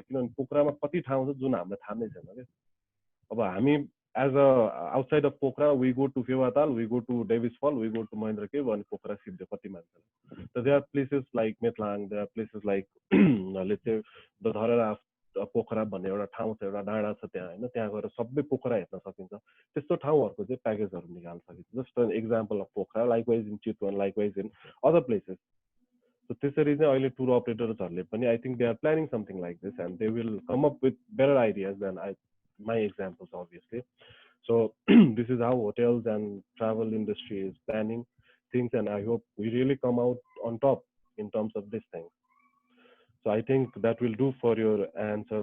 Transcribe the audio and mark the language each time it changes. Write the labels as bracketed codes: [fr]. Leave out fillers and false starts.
[ne] किनभने पोखरामा कति ठाउँ छ जुन हामीलाई थाहा नै छैन क्या। अब हामी [en] as a outside of Pokhara we go to Phewatal, we go to Davis fall, we go to Mahendra cave, [ne] अनि पोखरा सिद्धे कति मान्छेलाई। त [en] there are places like Methlang, there are places like let's say the Dharahara [ne] Pokhara भन्ने एउटा ठाउँ छ, एउटा डाँडा छ त्यहाँ होइन, त्यहाँ गएर सबै पोखरा हेर्न सकिन्छ। त्यस्तो ठाउँहरूको चाहिँ प्याकेजहरू निकाल्न सकिन्छ। [en] Just an example of Pokhara, likewise in Chitwan, likewise in other places. [ne] So त्यसरी चाहिँ अहिले टुर अपरेटर्सहरूले पनि [en] I think they are planning something like this and they will come up with better ideas than my examples obviously. So this is how hotels and travel industry is planning things, and I hope we really come out on top in terms of this thing. So I think that will do for your answer.